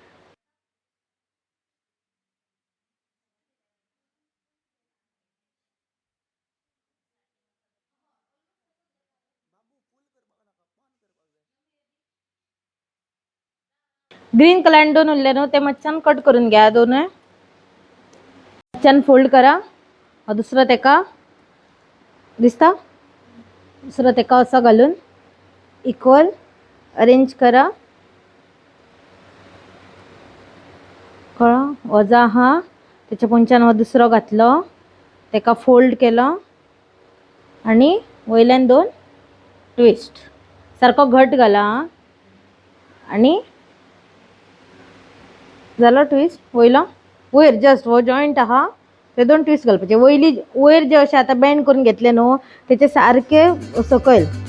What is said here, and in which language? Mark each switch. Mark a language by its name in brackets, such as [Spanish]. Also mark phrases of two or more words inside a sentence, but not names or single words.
[English] green colour [Konkani] दोन उरले न्हू ते मातशान कट करून घ्या दोन मातशान फोल्ड करा दुसरं तेका दिसता दुसरं तेका असं घालून [English] equal arrange [Konkani] करा कळ्ळें वजा आहा त्याच्या पोंच्यान हो दुसरो घातलो तेका फोल्ड केलो आणि वयल्यान 2 ट्विस्ट सारको घट घाला आणि झालं ट्विस्ट वयलो वयर जस्ट वो जॉईंट आहा ते 2 ट्विस्ट घालपाचे वयली वयर जे अशे आता बेंड करून घेतले न्हू त्याचे सारखे सकयल